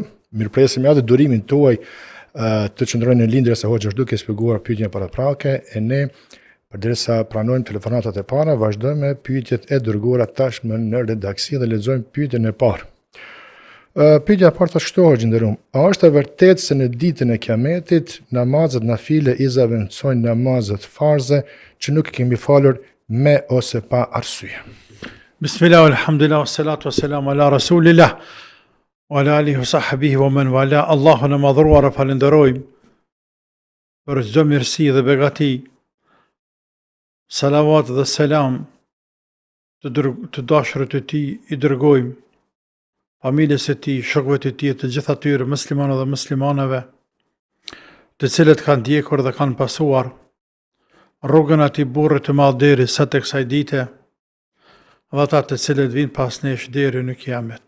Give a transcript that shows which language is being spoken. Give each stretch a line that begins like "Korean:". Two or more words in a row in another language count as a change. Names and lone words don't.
Albanian: Mirpresim edhe durimin tuaj të qëndrojnë në lindje se hoxha është duke shpjeguar pyetjen paraprake e ne përderisa pranojmë telefonatat e para, vazhdojmë me pyetjet e dërguara tashmë në redaksi dhe lexojmë pyetjen e parë. Pyetja e parë tash kështu është nderuar. A është e vërtetë se në ditën e Kiametit namazet nafile i zaventësojnë namazet farze që nuk i kemi falur me ose pa arsye?
Arabic: بسم الله، الحمد لله، والصلاة والسلام على رسول الله، وعلى آله وصحبه ومن والاه.
Albanian: Allahun e madhruar e falenderojmë për çdo mirësi dhe begati. Salavat dhe selam të dashurit e tij i dërgojmë familjes e tij, shokëve të tij, të gjithë atyre muslimanë dhe muslimaneve, të cilët kanë ndjekur dhe kanë pasuar rrugën atij burri të madh deri sa tek kësaj dite, dhe ata të cilët vinë pas nesh deri në Kiamet.